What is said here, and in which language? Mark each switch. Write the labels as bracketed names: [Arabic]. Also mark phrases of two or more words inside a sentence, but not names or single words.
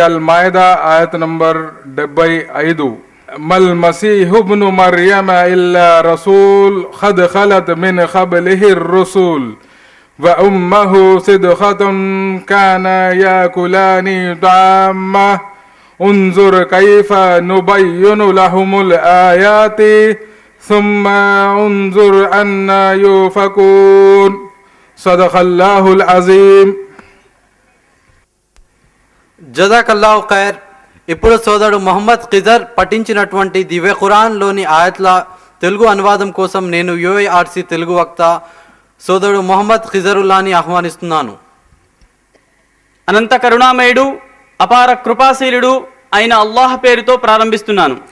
[Arabic] المائدة آية نمبر 75 مل مسيح ابن مريم إلا رسول قد خلت من قبله الرسل وأمه صدقة كانا يأكلان طعامه انظر كيف نبين لهم الآيات ثم انظر أنا يؤفكون صدق الله العظيم. جزاك الله خير. [Telugu] ఇప్పుడు సోదరుడు మొహమ్మద్ ఖిజర్ పఠించినటువంటి దివ్య ఖురాన్లోని ఆయత్ల తెలుగు అనువాదం కోసం నేను యూఐఆర్సి తెలుగు వక్త సోదరుడు మొహమ్మద్ ఖిజరుల్లాని ఆహ్వానిస్తున్నాను. అనంత కరుణామయుడు అపార కృపాశీలుడు అయిన అల్లాహ్ పేరుతో ప్రారంభిస్తున్నాను.